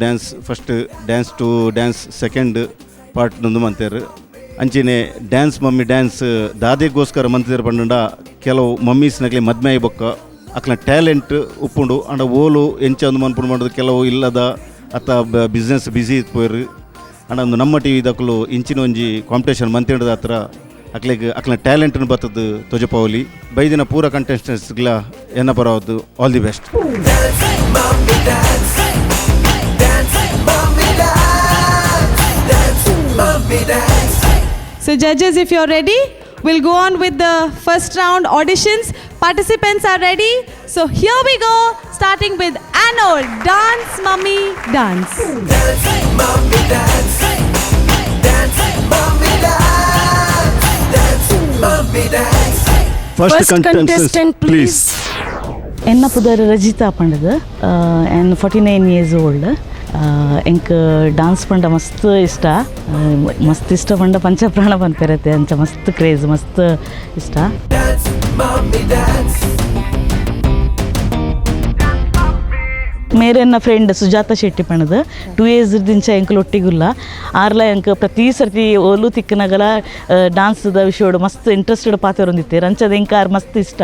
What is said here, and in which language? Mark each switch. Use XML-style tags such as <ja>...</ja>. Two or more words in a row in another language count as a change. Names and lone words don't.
<tcy>ಡ್ಯಾನ್ಸ್ ಫಸ್ಟ್ ಡ್ಯಾನ್ಸ್ ಟು ಡ್ಯಾನ್ಸ್</tcy> <en>second part</en> <tcy>ನೊಂದು ಮಂತೇರು ಅಂಚೆನೆ ಡ್ಯಾನ್ಸ್ ಮಮ್ಮಿ ಡ್ಯಾನ್ಸ್ ದಾದೆಗೋಸ್ಕರ ಮಂತಿದ್ರು ಪಂಡ ಕೆಲವು ಮಮ್ಮೀಸ್ನಾಗಲಿ ಮದ್ಮೆ ಬೊಕ್ಕ ಅಕ್ಲ ಟ್ಯಾಲೆಂಟ್ ಉಪ್ಪುಂಡು ಅಂಡ ಓಲು ಎಂಚ ಒಂದು ಮನ್ಪುಂಡು ಮಾಡೋದು ಕೆಲವು ಇಲ್ಲದ ಅಥವಾ</tcy> <en>business busy</en> <tcy>ಇತ್ಪೋಯ್ರು ಅಂಡ ಒಂದು ನಮ್ಮ ಟಿ ವಿದಕ್ಕಲು ಇಂಚಿನ ಒಂಜಿ ಕಾಂಪಿಟೇಷನ್ ಮಂತಿಡದ ಹತ್ರ ಅಕ್ಲ ಟ್ಯಾಲೆಂಟ್ನ ಬರ್ತದ್ದು ತೊಜಪಾವಲಿ ಬೈದಿನ ಪೂರ ಕಂಟೆಸ್ಟೆಂಟ್ಸ್ಗಳ ಎನ್ನ ಬರೋದು</tcy> <en>all the best. So judges, if you're ready, we'll go on with the first round auditions. Participants are ready. So here we go, starting with Anode Dance Mummy Dance. Dance, mommy, dance. Dance, mommy, dance. Dance, mommy, dance. First contestant please.</en> <tcy>ಎನ್ನ ಪುದರ್ ರಜಿತಾ ಪಂಡದು</tcy> <en>and 49 years old.</en> <tcy>ಎಂಕ್ ಡಾನ್ಸ್ ಪಂಡ ಮಸ್ತ್ ಇಷ್ಟ ಮಸ್ತ್ ಇಷ್ಟ ಪಂಡ ಪಂಚಪ್ರಾಣ ಪನ್ಪೆರತ್ತೆ ಅಂಚ ಮಸ್ತ್ ಕ್ರೇಜ್ ಮಸ್ತ್ ಇಷ್ಟ. ಮೇರೆ ನನ್ನ ಫ್ರೆಂಡ್ ಸುಜಾತ ಶೆಟ್ಟಿ ಪಣದ 2 years ದಿಂಚ ಎಂಕಲ್ ಒಟ್ಟಿಗುಲ್ಲ ಆರ್ಲ ಎಂಕ್ ಪ್ರತಿ ಸರ್ತಿ ಓಲು ತಿಕ್ಕನಗಲ ಡಾನ್ಸ್ದ ವಿಷಯೋಡು ಮಸ್ತ್ ಇಂಟ್ರೆಸ್ಟೆಡ್ ಪಾತೆರೊಂದಿತ್ತೆ ರಂಚದ ಎಂಕಾರ್ ಮಸ್ತ್ ಇಷ್ಟ.</tcy>